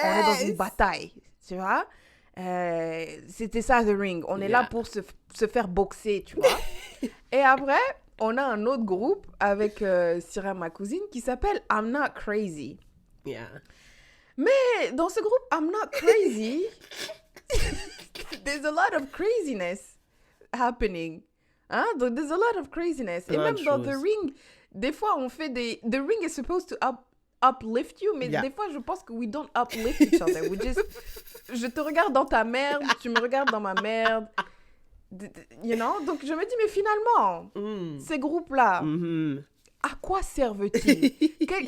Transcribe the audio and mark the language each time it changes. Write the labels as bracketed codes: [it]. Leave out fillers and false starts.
[fr] On est dans une bataille. Tu vois? C'était ça, The Ring. On est là pour se faire boxer, tu vois? Et après, on a un autre groupe avec Syrah, ma cousine, qui s'appelle I'm Not Crazy. [en] Yeah. [fr] Mais dans ce groupe I'm Not Crazy... [en] there's a lot of craziness happening. Hein? [fr] Donc, [en] there's a lot of craziness. [fr] Et même dans The Ring, des fois, on fait des... [en] The Ring is supposed to uplift you, [fr] mais des fois, je pense que [en] we don't uplift each other. We just... [fr] Je te regarde dans ta merde, tu me regardes dans ma merde. [en] You know? [fr] Donc, je me dis, mais finalement, ces groupes-là, à quoi servent-ils?